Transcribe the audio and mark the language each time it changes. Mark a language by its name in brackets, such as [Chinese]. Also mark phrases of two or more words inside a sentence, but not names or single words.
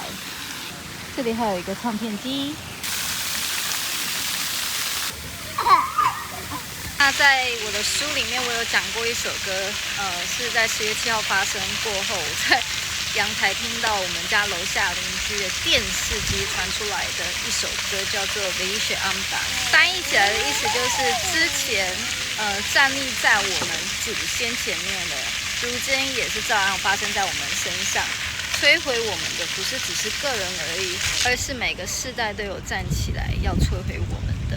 [Chinese] 這裡還有一個唱片機。那在我的書裡面，我有講過一首歌，是在10月7號發生過後，我在陽台聽到我們家樓下鄰居的電視機傳出來的一首歌，叫做《Ve'ishe Amda》。翻譯起來的意思就是之前站立在我們祖先前面的，如今也是照樣發生在我們身上。摧毀我們的不是只是個人而已，而是每個世代都有站起來要摧毀我們的。